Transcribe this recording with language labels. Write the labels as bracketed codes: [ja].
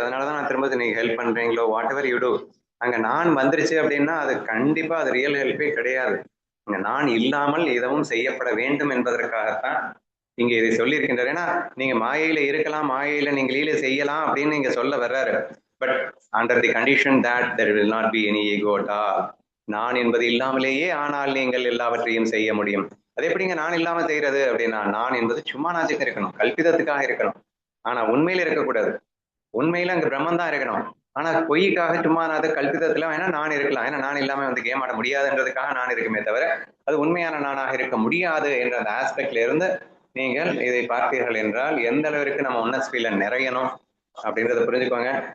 [ta] அதனாலதான் நான் திரும்ப நீங்க ஹெல்ப் பண்றீங்களோ [en] whatever you do, [ta] அங்க நான் வந்துருச்சு அப்படின்னா அது கண்டிப்பா அது ரியல் ஹெல்ப்பே கிடையாது. அங்க நான் இல்லாமல் எதுவும் செய்யப்பட வேண்டும் என்பதற்காகத்தான் இங்க இதை சொல்லியிருக்கின்றார். ஏன்னா நீங்க மாயையில இருக்கலாம், மாயையில நீங்க லீலை செய்யலாம் அப்படின்னு நீங்க சொல்ல வர்றாரு. [en] But under the condition that there will not be any ego at all. [ta] நான் என்பது இல்லாமலேயே ஆனால் நீங்கள் எல்லாவற்றையும் செய்ய முடியும். அது எப்படிங்க நான் இல்லாம செய்யறது அப்படின்னா, நான் என்பது சும்மா நாச்சுக்கு இருக்கணும், கல்பிதத்துக்காக இருக்கணும், ஆனா உண்மையில இருக்கக்கூடாது. உண்மையில அங்க பிரம்மன் தான் இருக்கணும். ஆனா பொய்க்காக சும்மா நான் கல்பிதத்துல வேணா நான் இருக்கலாம். ஏன்னா நான் இல்லாம கேம் ஆட முடியாதுன்றதுக்காக நான் இருக்குமே தவிர அது உண்மையான நானாக இருக்க முடியாது என்ற அந்த ஆஸ்பெக்ட்ல இருந்து நீங்கள் இதை பார்த்தீர்கள் என்றால் எந்த அளவிற்கு நம்ம ஒன்னஸ்பில நிறையணும் அப்படின்றத புரிஞ்சுக்கோங்க.